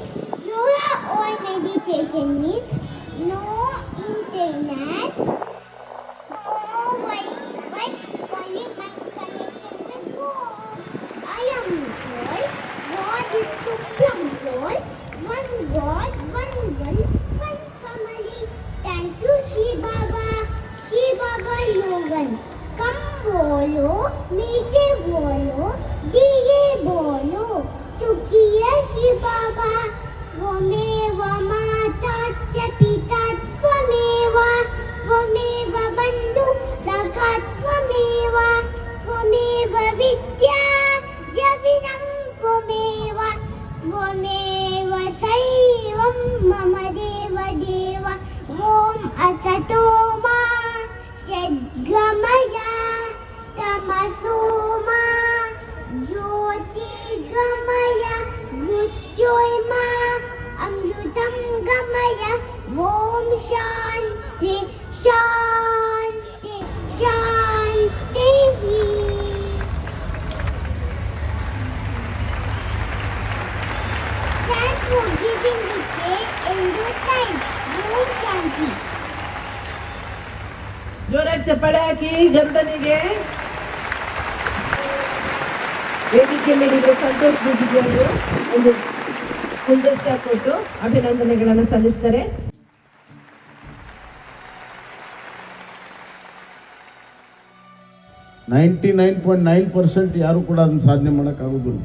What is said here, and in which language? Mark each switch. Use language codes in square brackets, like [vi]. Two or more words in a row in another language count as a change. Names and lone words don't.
[en] Yoga or meditation means no internet, no Wi-Fi, only my connection with God. I am soul. God is supreme soul. One God, one will, one family. Thank you, Shiv Baba. [hi] शिव बाबा लोगन कम बोलो, मीठे बोलो, दिए बोलो. [sa] चुकिया शिव बाबा त्वमेव माता च पिता त्वमेव, त्वमेव बन्धु सखा त्वमेव, त्वमेव विद्या जविनं त्वमेव, त्वमेव सैवं मम देव देव. ओम असतो मा गमय तमसो मा ज्योतिर्गमय मृत्योर्मा अमृतं गमय. ओम शांति शांति शांति. [en] Thanks for giving me cake in good time. [sa] ओम् शान्ति. [kn] ಜೋರಾಗಿ ಚಪ್ಪಾಳೆ ಹಾಕಿ ಗರುಡನಿಗೆ. ವೇದಿಕೆ ಮೇಲಿರುವ ಸಂತೋಷ್ ಬೂದಿಗೆ ಒಂದು ಗುಲ್ದಸ್ತಾ ಕೊಟ್ಟು ಅಭಿನಂದನೆಗಳನ್ನು ಸಲ್ಲಿಸ್ತಾರೆ. 99.9% ಯಾರು ಕೂಡ ಅದನ್ನು ಸಾಧನೆ ಮಾಡೋಕ್ಕಾಗೋದಿಲ್ಲ.